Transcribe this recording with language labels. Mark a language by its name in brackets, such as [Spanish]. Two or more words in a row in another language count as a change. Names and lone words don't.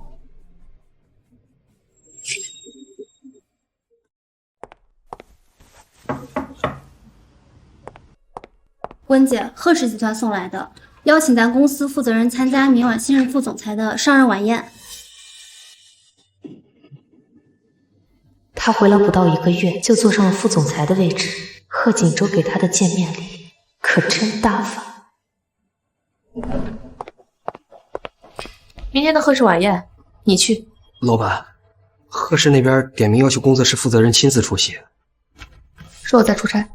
[Chinese] 温姐，贺氏集团送来的，邀请咱公司负责人参加明晚新任副总裁的上任晚宴。他回来不到1个月，就坐上了副总裁的位置。賀錦州給他的見面禮可真大方。明天的賀氏晚宴，你去。老板，賀氏那邊點名要求工作室負責人親自出席。說我在出差。